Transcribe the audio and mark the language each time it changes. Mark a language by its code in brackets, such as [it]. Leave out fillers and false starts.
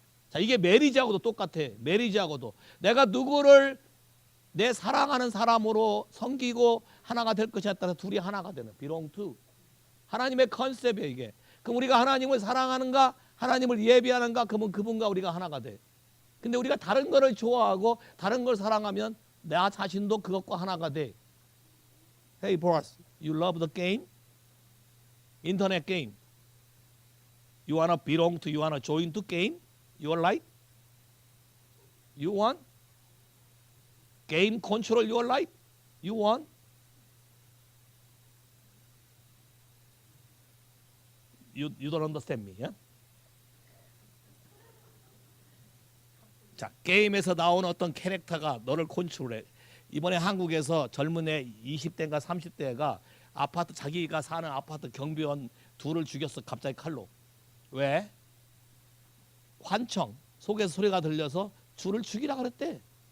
[ko] 자, 이게 메리지하고도 똑같아. 메리지하고도 내가 누구를 내 사랑하는 사람으로 섬기고 하나가 될 것이냐에 따라서 둘이 하나가 되는 [en] belong to. [ko] 하나님의 컨셉이에요 이게. 그럼 우리가 하나님을 사랑하는가 하나님을 예비하는가 그러면 그분과 우리가 하나가 돼. 근데 우리가 다른 거를 좋아하고 다른 걸 사랑하면 나 자신도 그것과 하나가 돼. [en] Hey boss, you love the game? [ko] 인터넷 게임. [en] You wanna belong to, you wanna join to game? Your life? You want? Game control your life? You want? You don't understand me, yeah? [ko] 자, 게임에서 나오는 어떤 캐릭터가 너를 컨트롤해. 이번에 한국에서 젊은 애 20대인가 30대가 아파트 자기가 사는 아파트 경비원 둘을 죽였어. 갑자기 칼로. 왜? 환청 속에서 소리가 들려서 둘을 죽이라 그랬대.